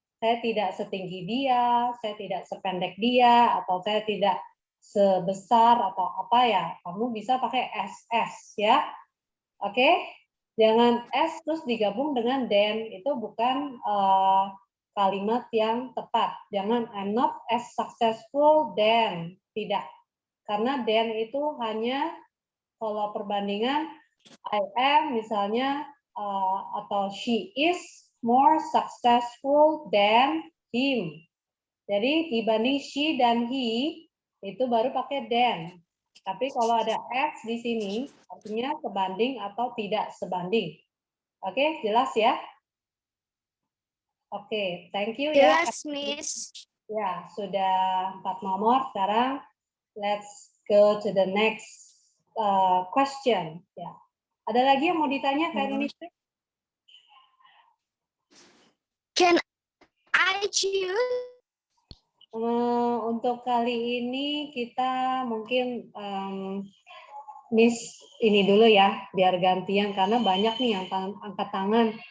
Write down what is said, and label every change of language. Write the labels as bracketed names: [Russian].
[Indonesian] Saya tidak setinggi dia, saya tidak sependek dia, atau saya tidak sebesar atau apa ya. Kamu bisa pakai SS ya. Oke? Jangan S terus digabung dengan than, itu bukan kalimat yang tepat. [English] Jangan I'm not as successful than, tidak. [Indonesian] Karena than itu hanya kalau perbandingan I am misalnya atau [English] she is more successful than him. [Indonesian] Jadi dibanding she dan he itu baru pakai than. Tapi kalau ada X di sini, artinya sebanding atau tidak sebanding. Oke, jelas ya? Oke, [English] thank you [Indonesian] ya. Jelas, Miss. Ya, sudah 4 nomor. Sekarang, [English] let's go to the next question. [Indonesian] Ya. Ada lagi yang mau ditanya, Kak Indonesia? [English] Can I choose? [Indonesian] Untuk kali ini kita mungkin Miss ini dulu ya, biar gantian karena banyak nih yang angkat tangan.